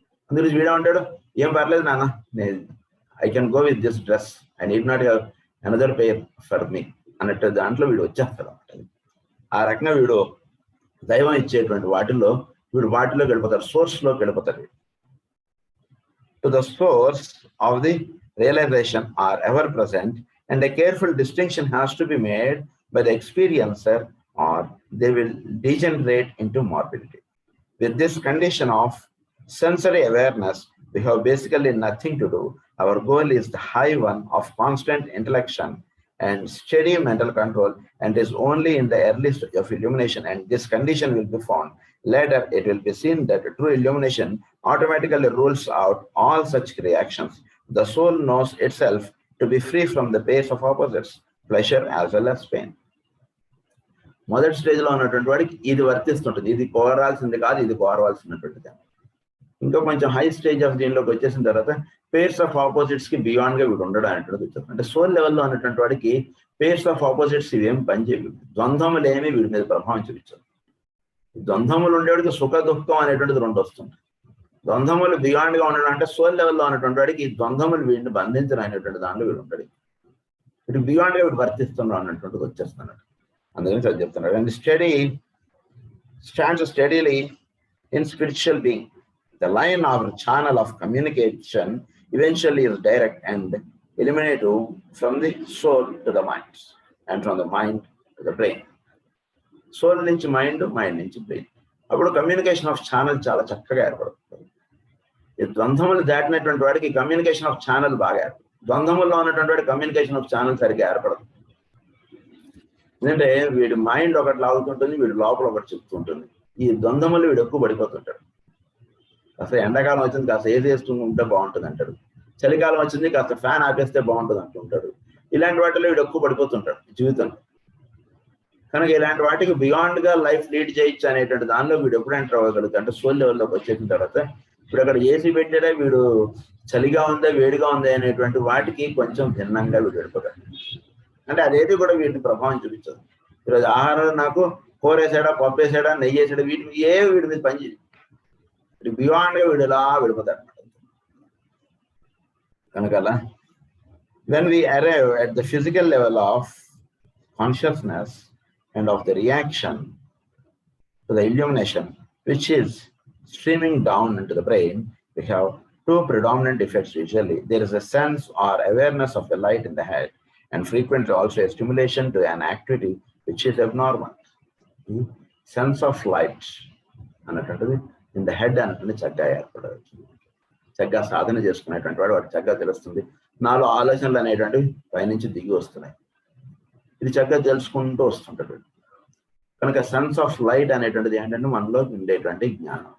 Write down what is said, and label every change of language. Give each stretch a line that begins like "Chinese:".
Telugu: అందులో వీడేమంటాడు, ఏం పర్లేదు నాన్న, నేను
English: I can go with this dress, I need not have another pair for me
Telugu: అన్నట్టు దాంట్లో వీడు వచ్చేస్తాడు అన్నమాట. ఆ రకంగా వీడు దైవం ఇచ్చేటువంటి వాటిల్లో గడిపోతారు, సోర్స్లోకి వెళ్ళిపోతారు.
English: To the source of the realization are ever present, and a careful distinction has to be made by the experiencer, or they will degenerate into morbidity. With this condition of sensory awareness, we have basically nothing to do. Our goal is the high one of constant intellection and steady mental control, and is only in the early stage of illumination, and this condition will be found. Later, it will be seen that true illumination automatically rules out all such reactions. The soul knows itself to be free from the pace of opposites, pleasure as well as pain.
Telugu: మొదటి స్టేజ్లో ఉన్నటువంటి వాడికి ఇది వర్తిస్తుంటుంది, ఇది కోరాల్సింది కాదు, ఇది కోరవలసినటువంటిది. ఇంకా కొంచెం హై స్టేజ్ ఆఫ్ దీనిలోకి వచ్చేసిన తర్వాత
English: pairs of opposites
Telugu: కి బియాండ్ గా వీడు ఉండడం అనేటువంటిది వచ్చేస్తుంది. అంటే సోల్ లెవెల్లో ఉన్నటువంటి వాడికి
English: pairs of opposites
Telugu: ఇవేం పనిచేయవు, ద్వంద్వములు ఏమి వీడి మీద ప్రభావం చూపించదు. ద్వంద్వములు ఉండేవాడికి సుఖ దుఃఖం అనేటువంటిది రెండు వస్తుంది. ద్వంద్వములు బియాండ్ గా ఉండడం అంటే సోల్ లెవెల్లో ఉన్నటువంటి వాడికి ఈ ద్వంద్వములు వీడిని బంధించడం అనేటువంటి దాంట్లో వీడు ఉంటాడు. వీడు బియాండ్ గా వీడు వర్తిస్తున్నాడు అన్నటువంటిది వచ్చేస్తున్నాడు. అందుకని అది చెప్తున్నాడు.
English: And stands steadily in spiritual being. The line or channel of communication eventually is direct and eliminative from the soul to the mind, and from the mind to the brain.
Telugu: Soul నుంచి mind, mind నుంచి brain. అప్పుడు communication of channel చాలా చక్కగా ఏర్పడుతుంది. ఈ ద్వంద్వములు దాటినటువంటి వాడికి communication of channel బాగా ఏర్పడుతుంది. ద్వంద్వముల్లో ఉన్నటువంటి వాడికి కమ్యూనికేషన్ ఆఫ్ ఛానల్ సరిగ్గా ఏర్పడదు. ఎందుకంటే వీడి మైండ్ ఒకటి లాగుతుంటుంది, వీడి లోపల ఒకటి చెప్తుంటుంది. ఈ ద్వంద్వములు వీడు ఎక్కువ పడిపోతుంటాడు. కాస్త ఎండాకాలం వచ్చింది కాస్త ఏది వేస్తూ ఉంటే బాగుంటుంది అంటాడు, చలికాలం వచ్చింది కాస్త ఫ్యాన్ ఆపేస్తే బాగుంటుంది అంటుంటాడు. ఇలాంటి వాటిలో వీడు ఎక్కువ పడిపోతుంటాడు జీవితంలో. కనుక ఇలాంటి వాటికి బియాండ్ గా లైఫ్ లీడ్ చేయొచ్చు అనేటువంటి దానిలో వీడు ఎప్పుడు ఎంటర్ అవ్వగలుగుతాడు అంటే సోల్ లెవెల్లోకి వచ్చేసిన తర్వాత ఇప్పుడు అక్కడ ఏసీ పెట్టాడే వీడు చలిగా ఉందా వేడిగా ఉందా అనేటువంటి వాటికి కొంచెం భిన్నంగా వీడు వెళ్ళిపోతాడు. అంటే అదేది కూడా వీటిని ప్రభావం చూపించదు. ఈరోజు ఆహారం నాకు కూర వేసాడా, పప్పు వేసాడా, నెయ్యి వేసాడా, వీడి మీద పనిచేయదు. బియాండ్ గా వీడు ఇలా వెళ్ళిపోతాడు అనమాట. కనుక అలా
English: When we arrive at the physical level of consciousness and of the reaction to the illumination, which is streaming down into the brain, we have two predominant effects usually. There is a sense or awareness of the light in the head, and frequently also a stimulation to an activity which is abnormal. Sense of light అన్నటువంటిది in the head
Telugu: అన్నటువంటి చక్కగా ఏర్పడవచ్చు. చక్కగా సాధన చేసుకునేటువంటి వాడు వాడికి చక్కగా తెలుస్తుంది. నాలో ఆలోచనలు అనేటువంటివి పైనుంచి దిగి వస్తున్నాయి. ఇది చక్కగా తెలుసుకుంటూ వస్తుంటాడు. కనుక సెన్స్ ఆఫ్ లైట్ అనేటువంటిది ఏంటంటే మనలో ఉండేటువంటి జ్ఞానం.